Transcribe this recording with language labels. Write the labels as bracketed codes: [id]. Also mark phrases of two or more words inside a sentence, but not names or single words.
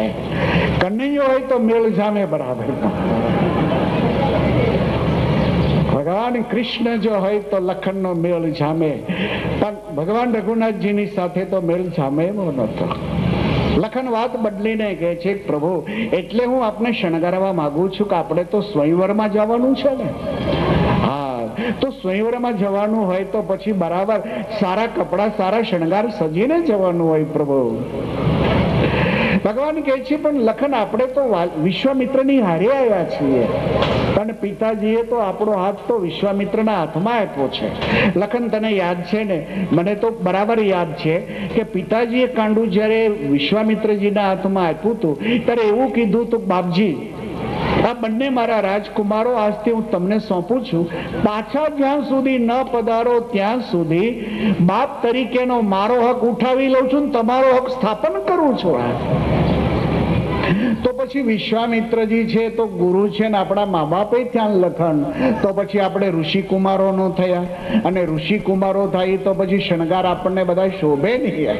[gu] કન્હૈયો હોય તો મેલ જામે બરાબર. ભગવાન કૃષ્ણ જો હૈ તો લખન નો મેલ જામે, પણ ભગવાન રઘુનાથજી ની સાથે તો મેલ જામે એવો નતો. લખન બાત બદલીને કહે છે પ્રભુ એટલે હૂં આપને શણગારવા માગૂ છૂ કે આપણે તો સ્વયંવરમાં જવાનું છે ને. હાઁ તો સ્વયંવરમાં જવાનું હોય તો પછી બરાબર સારા કપડા સારા શણગાર સજીને જવાનું હોય પ્રભુ. ભગવાન કહે છે પણ લખન આપણે તો વિશ્વામિત્રની હારે આવ્યા છીએ પણ પિતાજીએ તો આપણો હાથ તો વિશ્વામિત્રના હાથમાં આપ્યો છે. લખન તને યાદ છે ને? મને તો બરાબર યાદ છે કે પિતાજીએ કાંડૂ જ્યારે વિશ્વામિત્રજીના હાથમાં આપ્યું હતું ત્યારે એવું કીધું હતું બાપજી આ બન્ને મારા રાજકુમારો આજથી હું તમને સોંપું છું, પાછા જ્યાં સુધી ન પધારો ત્યાં સુધી બાપ તરીકેનો મારો હક ઉઠાવી લઉં છું, તમારો હક સ્થાપન કરું છું. તો પછી વિશ્વામિત્રજી છે તો ગુરુ છે ને આપણા મા બાપે ત્યાં લખન, તો પછી આપણે ઋષિ કુમારો નો થયા અને ઋષિ કુમારો થાય તો પછી શણગાર આપણને બધા શોભે નહીં.